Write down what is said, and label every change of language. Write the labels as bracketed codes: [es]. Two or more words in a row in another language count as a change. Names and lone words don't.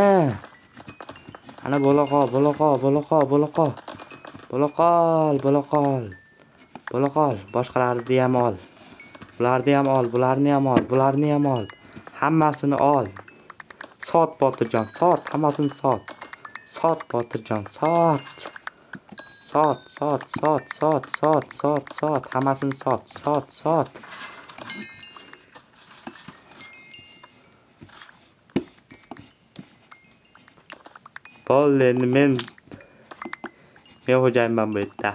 [uz] Qani boloqa, boloqa, boloqa, boloqa. Boloqol, boloqol. Boloqol, boshqalarni ham ol. Bularni ham ol, bularni ham ol, bularni ham ol. Hammasini ol. Sot Botirjon, sot, hammasini sot. Sot Botirjon, sot. Sot, sot, sot, sot, sot, sot, sot, hammasini sot, sot, sot. Bo'ldi, endi men xo'jayinman bu yerda.